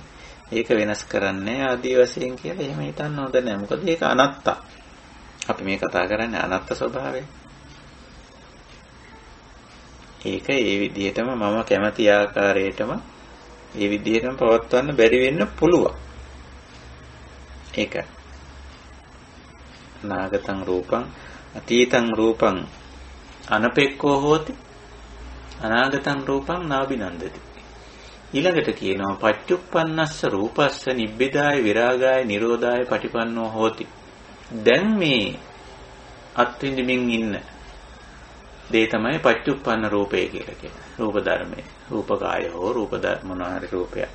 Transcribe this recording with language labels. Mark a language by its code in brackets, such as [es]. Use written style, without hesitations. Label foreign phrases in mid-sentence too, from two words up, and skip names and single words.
[si] ඒක වෙනස් කරන්නේ ආදී වශයෙන් කියලා එහෙම හිතන්න හොඳ නැහැ. මොකද ඒක අනත්ත. අපි මේ කතා කරන්නේ අනත්ත ස්වභාවය. ඒක ඒ විදිහටම මම කැමති ආකාරයටම ඒ විදිහටම පවත්වන්න බැරි වෙන්න පුළුවන්. [pi] ඒක නාගතං රූපං අතීතං රූපං අනපෙක්කෝ හෝති අනාගතං රූපං නාබිනන්දති. [si] ඊළඟට කියනවා [pi] පච්චුප්පන්නස්ස රූපස්ස නිබ්බිදාය විරාගාය නිරෝධාය පටිපන්නෝ හෝති. [si] දැන් මේ අත්විඳින්මින් ඉන්න දේ තමයි පච්චුප්පන්න රූපය කියලා කියන්නේ. රූප ධර්මයේ රූපකාය හෝ රූප මොනවාරි රූපයක්.